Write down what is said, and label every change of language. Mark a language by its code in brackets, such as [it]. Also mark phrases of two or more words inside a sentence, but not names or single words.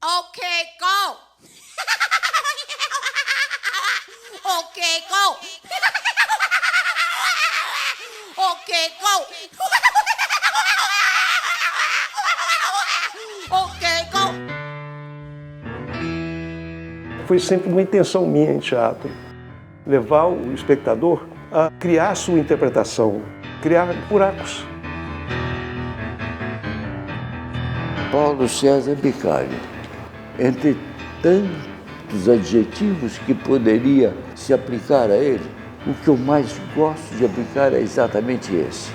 [en] Okay, go. Okay, go. Okay, go. Okay, go. [pt] Foi sempre uma intenção minha em teatro, levar o espectador a criar sua interpretação, criar buracos. Paulo César Bicalho, entre tantos adjetivos que poderia se aplicar a ele, o que eu mais gosto de aplicar é exatamente esse.